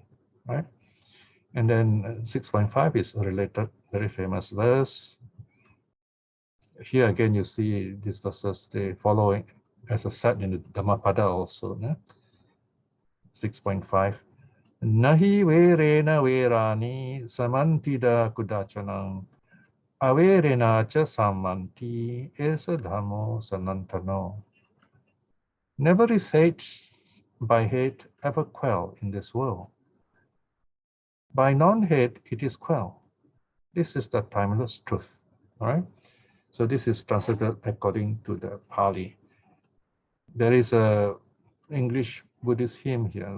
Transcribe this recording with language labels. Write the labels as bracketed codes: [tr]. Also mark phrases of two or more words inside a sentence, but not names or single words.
[en] Right? And then 6.5 is a related, very famous verse. Here again, you see these verses, they follow as a set in the Dhammapada also. Yeah? 6.5. [pi] Nahi verena verani samantida kudachanam averena cha samanti esa dhammo sanantano. [en] Never is hate by hate ever quell in this world. By non-hate, it is quell. This is the timeless truth. All right. So this is translated according to the Pali. There is a English Buddhist hymn here.